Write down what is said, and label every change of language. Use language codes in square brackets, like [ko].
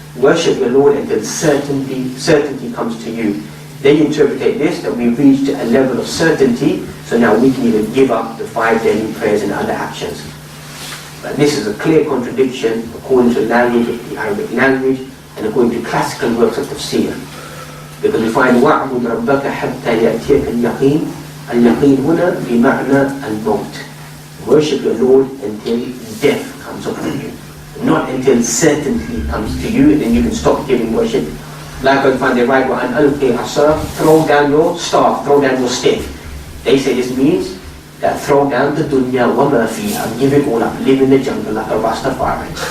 [en] Worship your Lord until certainty comes to you. They interpret this, that we've reached a level of certainty, so now we can even give up the 5 daily prayers and other actions. But this is a clear contradiction according to the language of the Arabic language and according to classical works of tafsir. Because we find [ar] وَعْبُدْ رَبَّكَ حَتَّى يَأْتِيَكَ الْيَقِينِ. Al-yaqeen huna bima'na al-maut. [en] Worship your Lord until death comes upon you. Not until certainty comes to you, and then you can stop giving worship. Likewise, you find they write, [ar] وَأَنْ أَلْقِي عَصَاكَ, [en] throw down your staff, throw down your stick. They say this means that throw down the dunya [ar] وَمَا فِيهَا, [en] give it all up, live in the jungle like a Rastafari.